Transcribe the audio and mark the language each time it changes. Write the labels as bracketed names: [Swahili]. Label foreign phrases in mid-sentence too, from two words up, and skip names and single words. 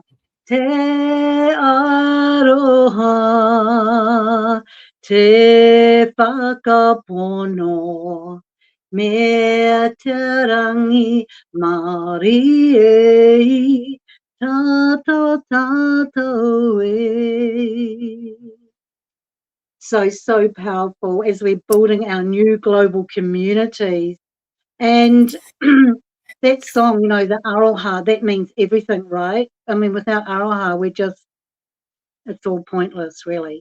[Māori] Te aroha, te whakapono, me te rangi mari e, tato tato e. [English] So powerful as we're building our new global communities. And that song, you know, the aroha, that means everything, right? I mean, without aroha, it's all pointless, really.